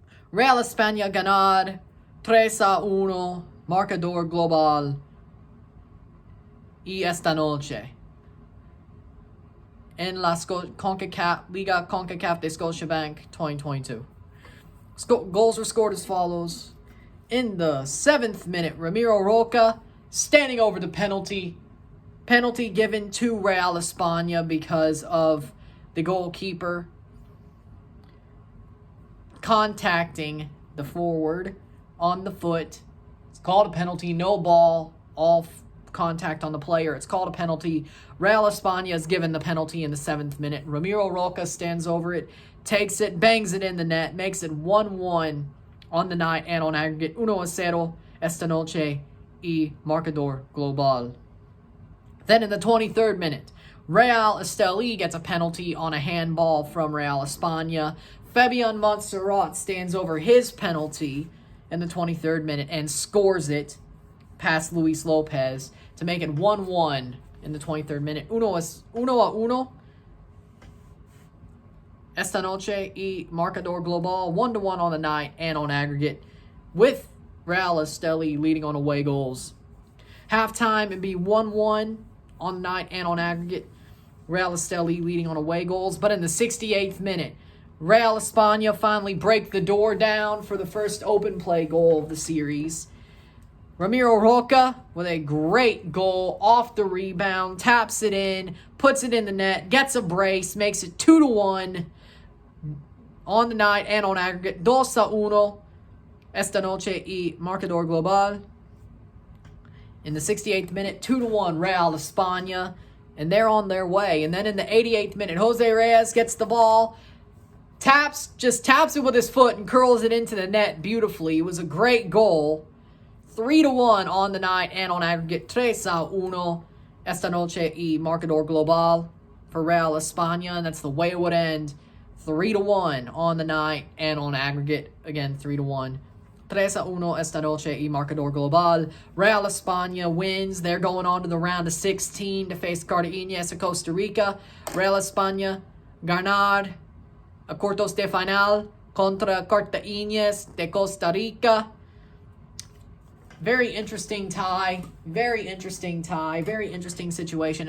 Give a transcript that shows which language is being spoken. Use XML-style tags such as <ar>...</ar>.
<es>Real España ganar 3-1, marcador global y esta noche en la Liga CONCACAF de Scotiabank 2022.</es> <en>Goals were scored as follows. In the 7th minute, Ramiro Roca standing over the penalty. Penalty given to Real España because of the goalkeeper contacting the forward on the foot. It's called a penalty. No ball. All contact on the player. It's called a penalty. Real España is given the penalty in the 7th minute. Ramiro Roca stands over it, takes it, bangs it in the net, makes it 1-1 on the night and on aggregate.</en> <es>1-0 esta noche y marcador global.</es> <en>Then in the 23rd minute, Real Esteli gets a penalty on a handball from Real España. Fabian Montserrat stands over his penalty in the 23rd minute and scores it past Luis Lopez to make it 1-1 in the 23rd minute.</en> <es>1-1 esta noche y marcador global.</es> <en>1-1 on the night and on aggregate, with Real Esteli leading on away goals. Halftime, it'd be 1-1 on the night and on aggregate. Real Esteli leading on away goals. But in the 68th minute, Real España finally break the door down for the first open play goal of the series. Ramiro Roca with a great goal off the rebound, taps it in, puts it in the net, gets a brace, makes it 2-1 on the night and on aggregate.</en> <es>2-1 esta noche y marcador global.</es> <en>In the 68th minute, 2-1 Real España, and they're on their way. And then in the 88th minute, Jose Reyes gets the ball, taps it with his foot and curls it into the net beautifully. It was a great goal. 3-1 on the night and on aggregate. 3-1</en> <es>esta noche y marcador global</es> <en>for Real España, and that's the way it would end. 3-1 on the night and on aggregate. Again, 3-1.</en> <es>3-1 esta noche y marcador global.</es> <en>Real España wins. They're going on to the round of 16 to face Cartaginés of Costa Rica.</en> <es>Real España ganar a cuartos de final contra Cartaginés de Costa Rica.</es> <en>Very interesting tie. Very interesting situation.</en>